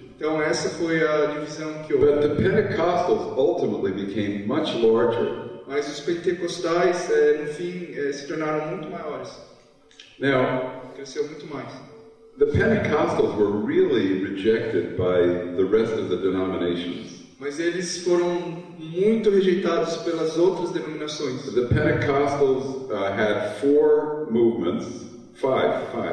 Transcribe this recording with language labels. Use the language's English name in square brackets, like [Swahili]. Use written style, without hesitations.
[Portuguese] Então essa foi a divisão que houve. [English] But the Pentecostals ultimately became much larger. [Portuguese] Mas os pentecostais, no fim, se tornaram muito maiores. [English] Now, [Portuguese] Cresceu muito mais. [English] the Pentecostals were really rejected by the rest of the denominations. [Portuguese] Mas eles foram muito rejeitados pelas outras denominações. [English] The Pentecostals had four movements, five.